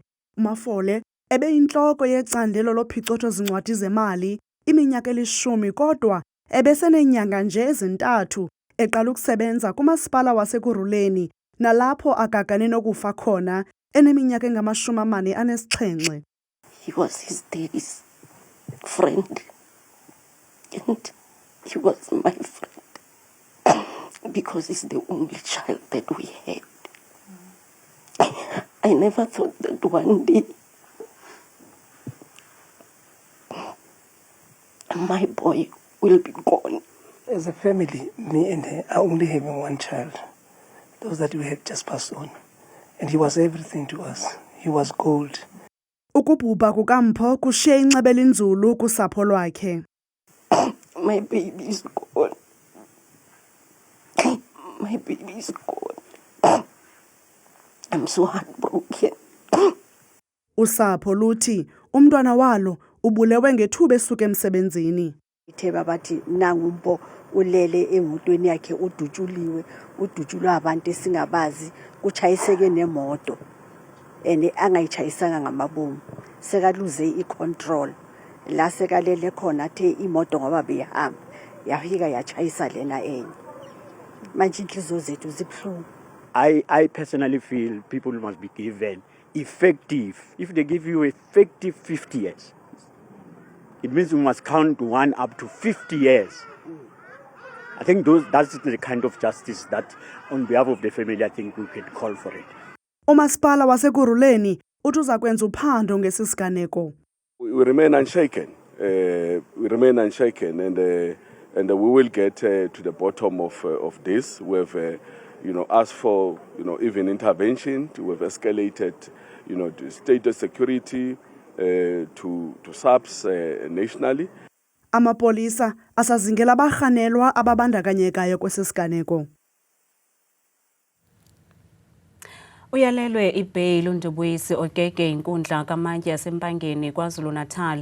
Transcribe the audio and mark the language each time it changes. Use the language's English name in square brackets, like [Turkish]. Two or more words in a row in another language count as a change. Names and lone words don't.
[Xhosa] uMafole ebeyintloko yecandelo lophicotho-zincwadi zemali iminyaka eli-10 kodwa ebeseneenyanga nje ezintathu eqala ukusebenza kumasipala waseKuruleni nalapho agagane nokufa khona eneminyaka engama-47. [English] He was his daddy's friend. And he was my friend. Because he's the only child that we had. I never thought that one day my boy will be gone. As a family, me and her are only having one child. Those that we had just passed on. And he was everything to us. He was gold. [Xhosa] Ukubhubha kukaMpho kushiye inceba elinzulu kusapho lwakhe. [English] My baby is gone. My baby is gone. I'm so heartbroken. [Xhosa] Usapho luthi umntwana walo ubulewe ngethuba esuka emsebenzini. [Zulu] Itheba bathi nanguMpho ulele emotweni yakhe udutshulwa abantu esingabazi kuchayiseke nemoto ene angayitshayisanga ngamabomu sekaluze icontrol la sekalele khona athe imoto ngoba behamba yafika yachayisa lena enye manje inhliziyo zethu zibhlungu. [English] I personally feel people must be given effective. If they give you effective 50 years, it means you must count 1 up to 50 years. I think that's the kind of justice that, on behalf of the family, I think we could call for it. [Xhosa] uMasipala waseKuruleni uthi uza kwenza uphando ngesisiganeko. [English] We remain unshaken. And we will get to the bottom of this. We've asked for even intervention. We've escalated to state of security to SAPS nationally. [Xhosa] Amapolisa asazingela abarhanelwa ababandakanyekayo kwesisiganeko. Uyalelwe ibail uNdubuyisi Okeke inkundla kamantyi yasempangeni KwaZulu-Natal.